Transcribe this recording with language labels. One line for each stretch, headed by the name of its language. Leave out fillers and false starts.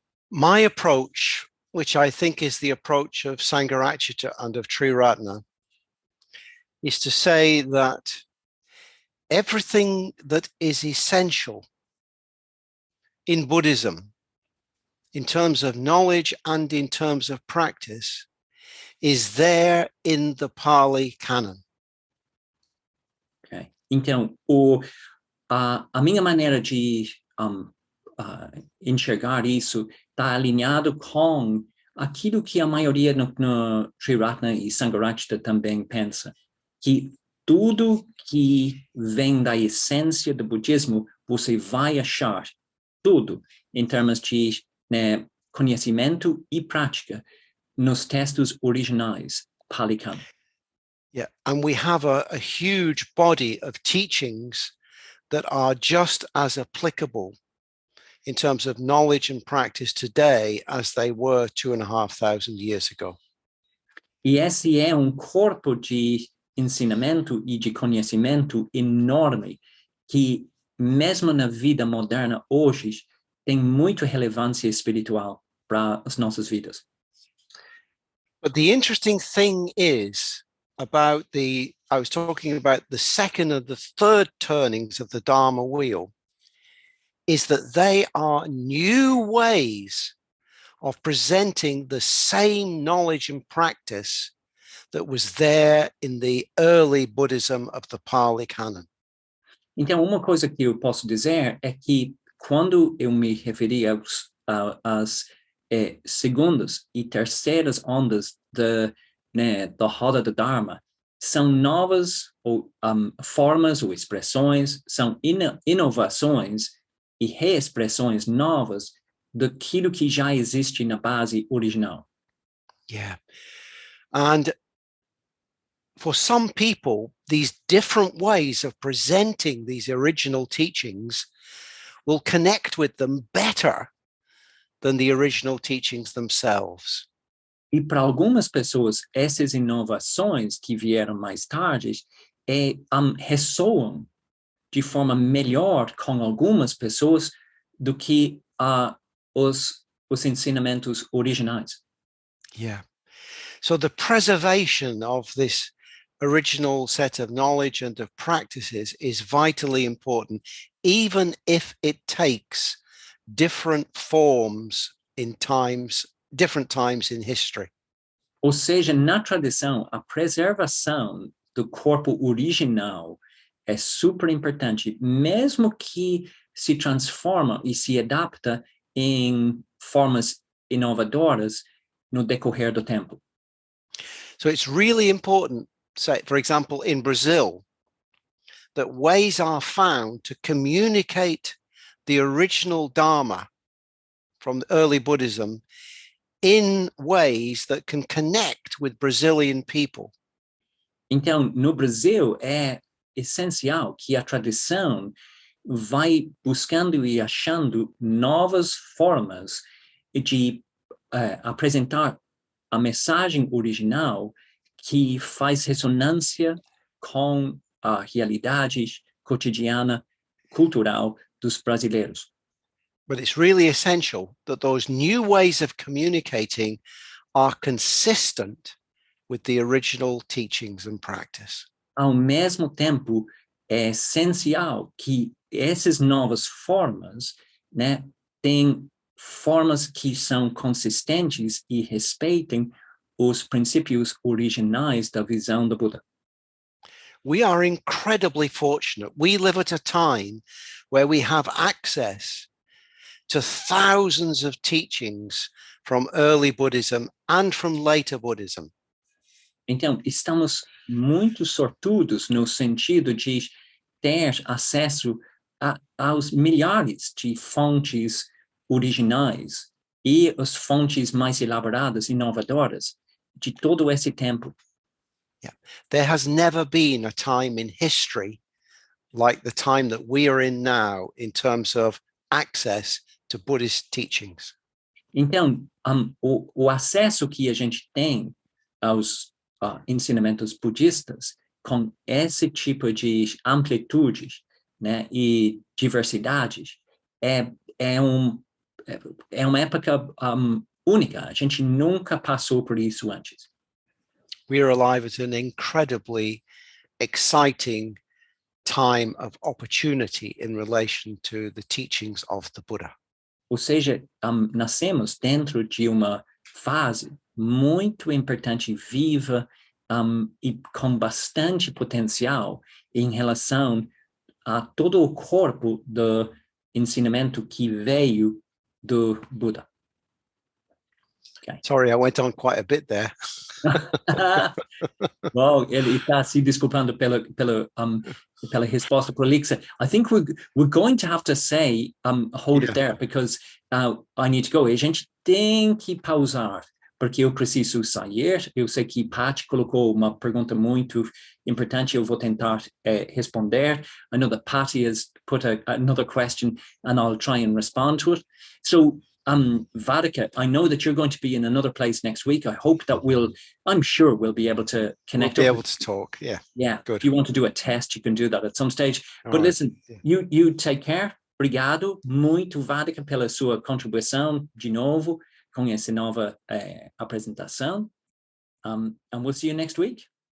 English: My approach, which I think is the approach of Sangharakshita and of Triratna, is to say that everything that is essential in Buddhism, in terms of knowledge and in terms of practice, is there in the Pali Canon. Okay.
Portuguese: Então, a minha maneira de enxergar isso está alinhado com aquilo que a maioria no Triratna e Sangharakshita também pensa, que tudo que vem da essência do budismo, você vai achar tudo em termos de, né, conhecimento e prática nos textos originais Pali Canon.
English: Yeah, and we have a huge body of teachings that are just as applicable in terms of knowledge and practice today as they were 2,500 years ago.
Portuguese: E esse é corpo de ensinamento e de conhecimento enorme que, mesmo na vida moderna hoje, tem muita relevância espiritual para as nossas vidas.
English: But the interesting thing is about I was talking about the second and the third turnings of the Dharma wheel, is that they are new ways of presenting the same knowledge and practice that was there in the early Buddhism of the Pali Canon.
Portuguese: Então, uma coisa que eu posso dizer é que quando eu me referi às segundas e terceiras ondas da roda do Dharma, são novas formas ou expressões, são inovações e reexpressões novas daquilo que já existe na base original.
English: Yeah. And for some people, these different ways of presenting these original teachings will connect with them better than the original teachings themselves.
Portuguese: E para algumas pessoas, essas inovações que vieram mais tarde ressoam de forma melhor com algumas pessoas do que os ensinamentos originais.
English: Yeah. So the preservation of this original set of knowledge and of practices is vitally important, even if it takes different forms in different times in history.
Portuguese: Ou seja, na tradição, a preservação do corpo original é super importante, mesmo que se transforma e se adapta em formas inovadoras no decorrer do tempo.
English: So it's really important, say, for example, in Brazil, that ways are found to communicate the original Dharma from early Buddhism in ways that can connect with Brazilian people.
Portuguese: Então, no Brasil, é essencial que a tradição vai buscando e achando novas formas de apresentar a mensagem original que faz ressonância com a realidade cotidiana, cultural dos brasileiros.
English: But it's really essential that those new ways of communicating are consistent with the original teachings and practice.
Portuguese: Ao mesmo tempo, é essencial que essas novas formas, né, tenham formas que são consistentes e respeitem os princípios originais da visão do Buda.
English: We are incredibly fortunate. We live at a time where we have access to thousands of teachings from early Buddhism and from later Buddhism.
Portuguese: Então, estamos muito sortudos no sentido de ter acesso aos milhares de fontes originais e as fontes mais elaboradas e inovadoras de todo esse tempo.
English: Yeah. There has never been a time in history like the time that we are in now in terms of access to Buddhist teachings.
Portuguese: Então, o acesso que a gente tem aos ensinamentos budistas com esse tipo de amplitude né, e diversidades, é uma época única. A gente nunca passou por isso antes.
English: We are alive at an incredibly exciting time of opportunity in relation to the teachings of the Buddha.
Portuguese: Ou seja, nascemos dentro de uma fase muito importante, viva, e com bastante potencial em relação a todo o corpo do ensinamento que veio do Buda.
English: Okay. Sorry, I went on quite a bit there.
Portuguese: Well, ele está se desculpando pela resposta prolixa.
English: I think we're going to have to say hold it there, because I need to go.
Portuguese: A gente tem que pausar, porque eu preciso sair. Eu sei que Pat colocou uma pergunta muito importante. Eu vou tentar responder.
English: I know that Patty has put another question, and I'll try and respond to it. So, Vaddhaka, I know that you're going to be in another place next week. I hope that I'm sure we'll be able to connect. We'll be able to talk, yeah. Yeah, good. If you want to do a test, you can do that at some stage. All but right. Listen, yeah. you take care.
Portuguese: Obrigado muito, Vaddhaka, pela sua contribuição de novo com essa nova apresentação.
English: And we'll see you next week.